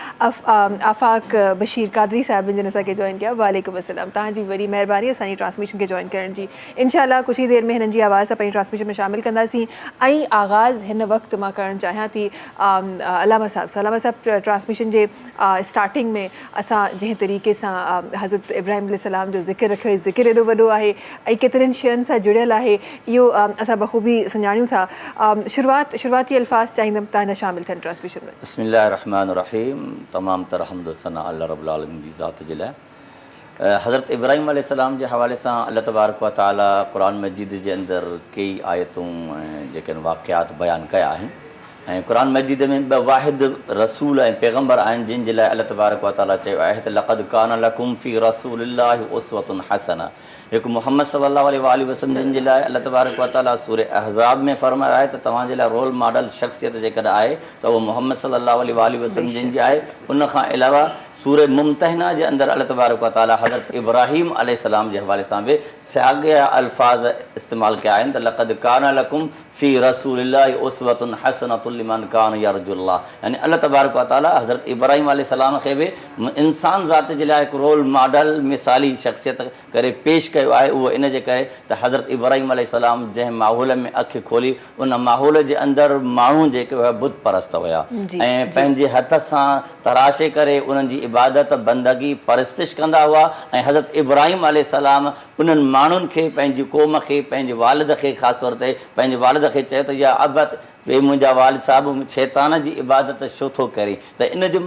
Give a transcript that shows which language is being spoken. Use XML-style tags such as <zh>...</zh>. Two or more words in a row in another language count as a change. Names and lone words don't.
<sd>आफ़ाक बशीर कादरी साहिब जिन असांखे जॉइन कया</sd> <ar>وعليكم السلام</ar> <sd>तव्हांजी वॾी महिरबानी असांजी ट्रांसमिशन खे जॉइन करण जी इंशाअल्लाह कुझु ई देरि में हिननि जी आवाज़ सां पंहिंजी ट्रांसमिशन में शामिलु कंदासीं ऐं आगाज़ हिन वक़्तु मां करणु चाहियां थी अलामा साहिब ट्रांसमिशन जे स्टार्टिंग में असां जंहिं तरीक़े सां हज़रत इब्राहिम अलैहिस्सलाम जो ज़िक्र रखियो ज़िक्र एॾो वॾो आहे ऐं केतिरनि शयुनि सां जुड़ियल आहे इहो असां बख़ूबी सुञाणियूं था शुरूआती अल्फाज़ चाहींदमि तव्हां शामिलु थियनि ट्रांसमिशन में बिस्मिल्लाहिर्रहमानिर्रहीम तमाम तर हम्द व सना</sd> <ar>الله رب العالمين</ar> <sd>जी ज़ात जे लाइ हज़रत इब्राहिम अलैहिस्सलाम जे हवाले सां</sd> <ar>الله تبارك وتعالى</ar> <sd>क़ुरान मजीद जे अंदरि कई आयतूं जेके वाक़ियात बयानु कया आहिनि ऐं क़ुरान मजीद में ॿ वाहिद रसूल ऐं पैगम्बर आहिनि जिन जे लाइ</sd> <ar>الله تبارك وتعالى</ar> <sd>चयो आहे त</sd> <ar>لقد كان لكم في رسول الله أسوة حسنة</ar> <sd>हिकु मोहम्मद</sd> <ar>صلى الله عليه وسلم</ar> <sd>जिन जे लाइ</sd> <ar>الله تبارك وتعالى</ar> <sd>सूरह अहज़ाब में फ़रमायो आहे त तव्हांजे लाइ</sd> <en>role model</en> <sd>शख़्सियत जेकॾहिं आहे त उहो मोहम्मद</sd> <ar>صلى الله عليه وسلم</ar> <sd>जिन जी आहे उन खां अलावा सूरह मुमतहना जे अंदरि</sd> <ar>الله تبارك وتعالى</ar> <sd>हज़रत इब्राहीम अलैहिस्सलाम जे हवाले सां बि साॻिया अल्फाज़ इस्तेमालु कया आहिनि त</sd> <ar>لقد كان لكم في رسول الله أسوة حسنة لمن كان</ar> <sd>यरजुल्लाह यानी</sd> <ar>الله تبارك وتعالى</ar> <sd>हज़रत इब्राहीम अलैहिस्सलाम खे बि इंसान ज़ात जे लाइ हिकु</sd> <en>role model</en> <sd>मिसाली शख़्सियत करे पेश कयो आहे उहो इन जे करे त हज़रत इब्राहीम अलैहिस्सलाम जंहिं माहौल में अखि खोली उन माहौल जे अंदरि माण्हू जेके हुआ बुत परस्त हुया ऐं पंहिंजे हथ सां तराशे करे उन्हनि जी इबादत बंदगी परस्तिश कंदा हुआ ऐं हज़रत इब्राहीम अलैहिस्सलाम उन्हनि माण्हुनि खे पंहिंजी क़ौम खे पंहिंजे वालिद खे ख़ासि तौर ते पंहिंजे वालिद खे चयो त</sd> <ar>يا أبت</ar> <sd>ॿिए मुंहिंजा वालिद साहिबु शैतान जी इबादत छो थो करे त इन जो</sd>